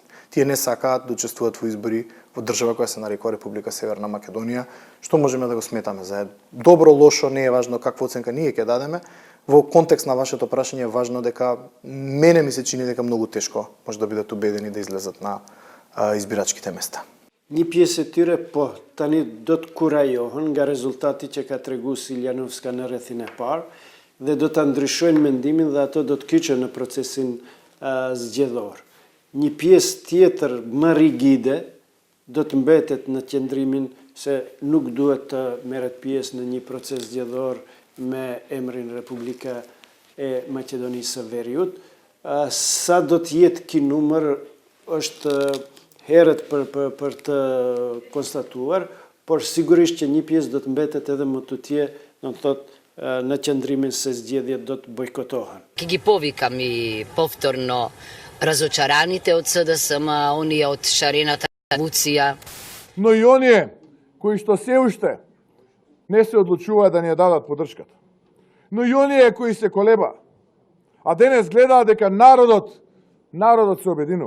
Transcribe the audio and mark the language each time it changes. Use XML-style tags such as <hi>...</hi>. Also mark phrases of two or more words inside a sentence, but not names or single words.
<mk>Тие не сакаат да учествуваат во избори во држава која се нарекува Република Северна Македонија, што можеме да го сметаме за добро, лошо, не е важно каква оценка ние ќе дадеме. Во контекст на вашето прашање е важно дека мене ми се чини дека многу тешко може да бидат убедени да излезат на избирачките места.</mk> <sq>Një pjesë e tyre po tani do të kurajohen nga rezultati që ka tregu Siljanovska në rrethin e parë dhe do ta ndryshojnë mendimin dhe ato do të kyçen në procesin zgjedhor. Një pjesë tjetër më rigide do të mbetet në qëndrimin se nuk duhet të merret pjesë në një proces zgjedhor me emrin Republika e Maqedonisë së Veriut. Sa do të jetë ky numër është herët për të konstatuar, por sigurisht që një pjesë do të mbetet edhe më tutje, do të thotë në qëndrimin se zgjedhjet do të bojkotohen.</sq> <mk>Ки ги повикам и повторно разочараните од СДСМ, оние од шарената револуција. Но и оние кои што се уште не се одлучуваат да ни ја дадат поддршката. Но и оние кои се колеба, а денес гледаат дека народот се обединува.</mk>